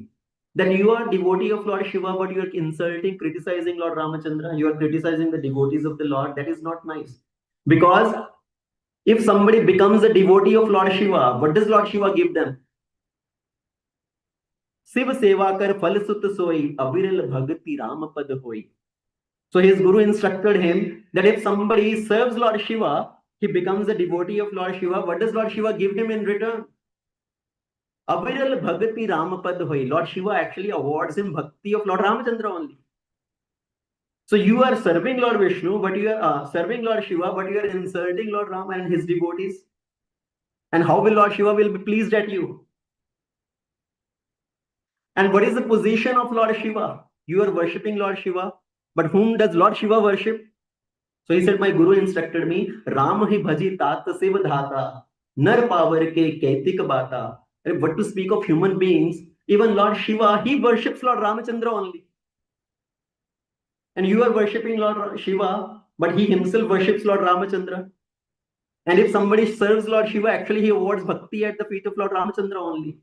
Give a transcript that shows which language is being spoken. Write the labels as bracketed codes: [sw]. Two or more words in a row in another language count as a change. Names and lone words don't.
[en] That you are devotee of Lord Shiva, but you are insulting, criticizing Lord Ramachandra, you are criticizing the devotees of the Lord. That is not nice. Because if somebody becomes a devotee of Lord Shiva, what does Lord Shiva give them? [awa] Shiva seva kar phal sut soi, aviral bhagati ram pad hoi. [en] So his guru instructed him that if somebody serves Lord Shiva, he becomes a devotee of Lord Shiva. What does Lord Shiva give him in return? [awa] Aviral bhagati ram pad hoi. [en] Lord Shiva actually awards him bhakti of Lord Ramachandra only. So you are serving Lord Vishnu, but you are serving Lord Shiva, but you are insulting Lord Ram and his devotees. And how will Lord Shiva will be pleased at you? And what is the position of Lord Shiva? You are worshipping Lord Shiva, but whom does Lord Shiva worship? So he said, my guru instructed me, [awa] Ram hi bhaji tat siv dhata, nar power ke kaitik bata. [en] What to speak of human beings, even Lord Shiva, he worships Lord Ramachandra only. And you are worshipping Lord Shiva, but he himself worships Lord Ramachandra. And if somebody serves Lord Shiva, actually he awards bhakti at the feet of Lord Ramachandra only.